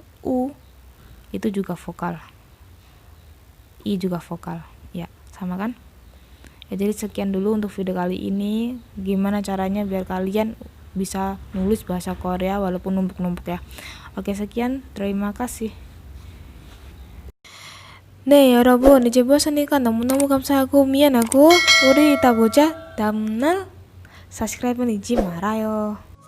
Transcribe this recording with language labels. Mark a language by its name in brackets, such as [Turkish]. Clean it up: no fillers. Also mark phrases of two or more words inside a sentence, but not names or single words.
[Indonesian] U itu juga vokal, I juga vokal ya, sama kan ya. Jadi sekian dulu untuk video kali ini, gimana caranya biar kalian bisa nulis bahasa Korea walaupun numpuk-numpuk ya. Oke, sekian, terima kasih. [Korean] 네, 여러분, 이제 보셨으니까 너무너무 감사하고 미안하고, 우리 이따 보자. 다음날 subscribe는 잊지 말아요.